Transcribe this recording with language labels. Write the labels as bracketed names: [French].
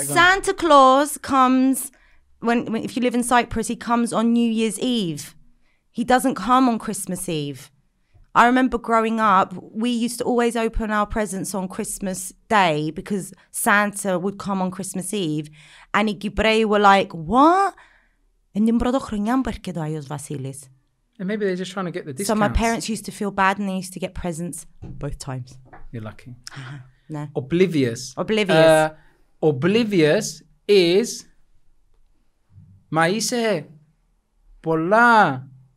[English] Santa Claus comes when if you live in Cyprus, he comes on New Year's Eve. He doesn't come on Christmas Eve. I remember growing up, we used to always open our presents on Christmas Day because Santa would come on Christmas Eve, and [Greek] οι Κυπραίοι [English] were like, "What?" And [Greek] την πρωτοχρονιά που έρχεται ο Άγιος Βασίλης. [English] And maybe they're just trying to get the discounts. So my parents used to feel bad and they used to get presents both times. You're lucky. No. Oblivious. Oblivious is... [Greek] Μα είσαι πολλά